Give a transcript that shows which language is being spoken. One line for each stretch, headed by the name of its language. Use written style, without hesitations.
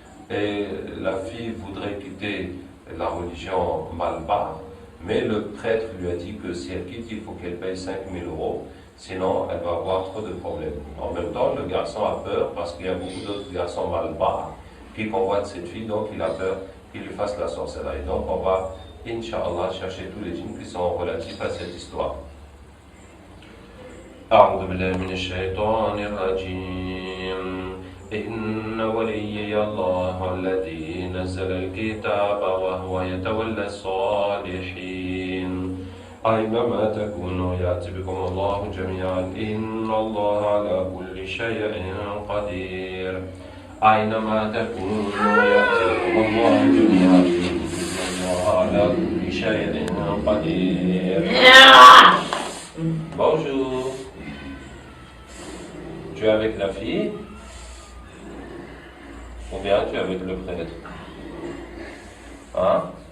French: Et la fille voudrait quitter la religion malba, mais le prêtre lui a dit que si elle quitte, il faut qu'elle paye 5 000 €, sinon elle va avoir trop de problèmes. En même temps, le garçon a peur parce qu'il y a beaucoup d'autres garçons malba qui convoitent cette fille, donc il a peur qu'il lui fasse la sorcellerie. Donc on va, Inch'Allah, chercher tous les djinns qui sont relatifs à cette histoire.
Arabic: أعوذ بالله من الشيطان الرجيم إن وليي الله الذي نزل الكتاب وهو يتولى الصالحين أينما تكونوا يأتي بكم الله جميعا إن الله على كل شيء قدير أينما تكونوا يأتي بكم الله جميعا إن الله على كل شيء قدير.
French: Bonjour. Tu es avec la fille ou bien tu es avec le prêtre? Hein?